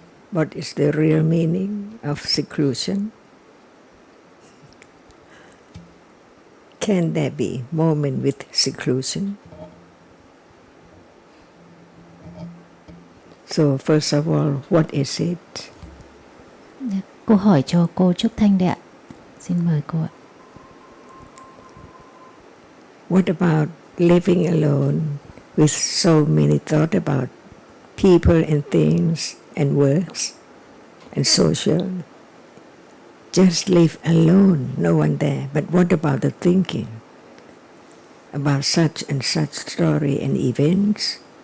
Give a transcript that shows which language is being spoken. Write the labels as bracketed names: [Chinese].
[English] What is the real meaning of seclusion? Can there be moment with seclusion? So first of all, what is it? [Vietnamese] Câu hỏi cho cô Trúc Thanh đấy ạ. Xin mời cô ạ. [English] What about living alone with so many thoughts about people and things and works and social? Just live alone, no one there. But what about the thinking about such and such story and events?